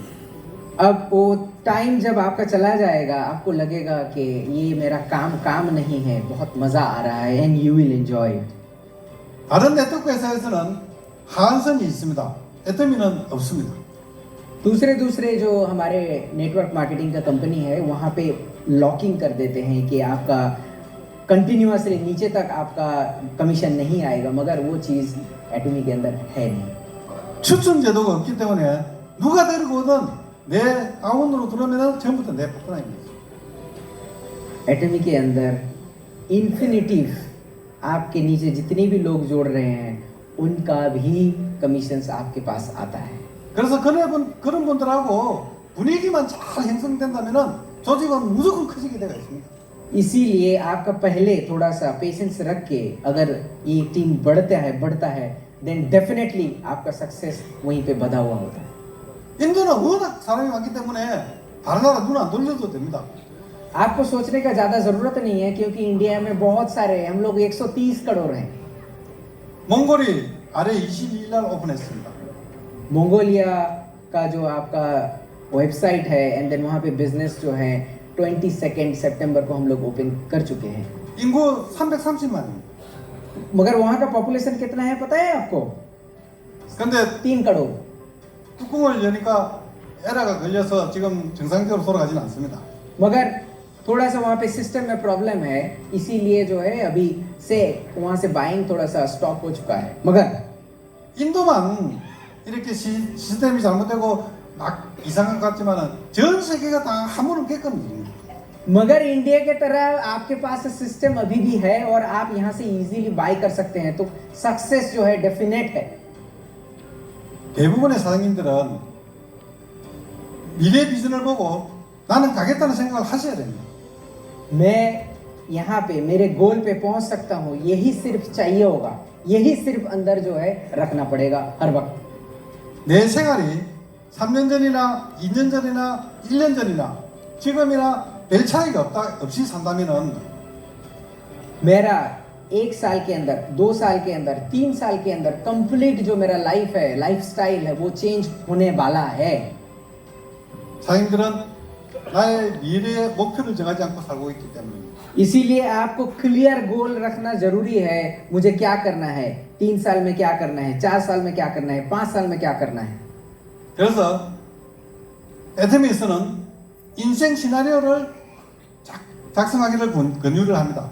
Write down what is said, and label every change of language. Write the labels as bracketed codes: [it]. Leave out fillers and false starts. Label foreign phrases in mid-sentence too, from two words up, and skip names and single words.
[hi] अब वो टाइम जब आपका चला जाएगा आपको लगेगा कि ये मेरा काम नहीं है बहुत मजा आ रहा है [en] and you will enjoy it. [ko] 다른 네트워크 회사에서는 하한선이 있습니다. 에테미는 없습니다. [hi] दूसरे जो हमारे [en] network marketing [hi] का कंपनी है वहाँ पे लॉकिंग कर देते हैं कि आपका कंटिन्यूअसली नीचे तक आपका कमीशन नहीं आएगा मगर वो चीज़ एटमी के अंदर है नहीं. [ko] 추천 제도가 없기 때문에 누가 데리고 오든 내 아원으로 들어오면 전부터 내 파트너입니다. [hi] एटमी के अंदर इन्फिनिटिव आपके नीचे जितने भी लोग जोड़ रहे हैं उनका भी कमीशंस आपके पास आता है. [ko] 그래서 그런 분들하고 분위기만 잘 형성된다면은 조직은 무조건 커지게 되어 있습니다. [hi] इसीलिए आपका पहले थोड़ा सा पेशेंस रख के अगर ये टीम बढ़ता है [en] then definitely [hi] आपका सक्सेस वहीं पे बधा हुआ होता है. [ko] 인도는 워낙 사람이 많기 때문에 다른 나라 눈 안 돌려도 됩니다. [hi] आपको सोचने का ज़्यादा ज़रूरत नहीं है क्योंकि इंडिया में बहुत सारे हम लोग 130 करोड़ हैं. [ko] 몽골이 아래 22일 날 오픈했습니다. [hi] मंगोलिया का जो आपका वेबसाइट है [en] and then [hi] वहाँ पे बिजनेस जो है 22 सितंबर को हम लोग ओपन कर चुके हैं. [ko] 인구 330만입니다. [hi] मगर वहाँ का पॉपुलेशन कितना है पता है आपको? [ko] 근데 [hi] 3 करोड़. [ko] 뚜껑을 여니까 에러가 걸려서 지금 정상적으로 돌아가지는 않습니다. [hi] मगर थोड़ा सा वहाँ पे सिस्टम में प्रॉब्लम है इसीलिए जो है अभी से वहाँ से बाइंग थोड़ा सा स्टॉप हो चुका है. मगर [ko] 인도만 이렇게 시스템이 잘못되고 막 이상한 것 같지만은 전 세계가 다 함부로 겪거든요. [hi] मगर इंडिया के तरह आपके पास सिस्टम अभी भी है और आप यहाँ से [en] easily buy [hi] कर सकते हैं तो सक्सेस जो है डेफिनेट है. [ko] 대부분의 사장님들은 미래 비전을 보고 나는 가겠다는 생각을 하셔야 됩니다. [hi] मैं यहाँ पे मेरे गोल पे पहुँच सकता हूँ यही सिर्फ चाहिए होगा. यही सिर्फ अंदर जो है रखना पड़ेगा हर वक्त. [ko] 내 생활이 3년 전이나 2년 전이나 1년 전이나 지금이나 별 차이가 없이 산다면은 [hi] मेरा 1 साल के अंदर 2 साल के अंदर 3 साल के अंदर कंप्लीट जो मेरा लाइफ है [en] life style [hi] है वो चेंज होने वाला है. [ko] 사장님들은 나의 미래의 목표를 정하지 않고 살고 있기 때문입니다. [hi] इसीलिए आपको [en] clear goal [hi] रखना जरूरी है. मुझे क्या करना है 3 साल में क्या करना है 4 साल में क्या करना है 5 साल में क्या करना है. [ko] 그래서 에테미에서는 인생 시나리오를 작성하기를 권유를 합니다.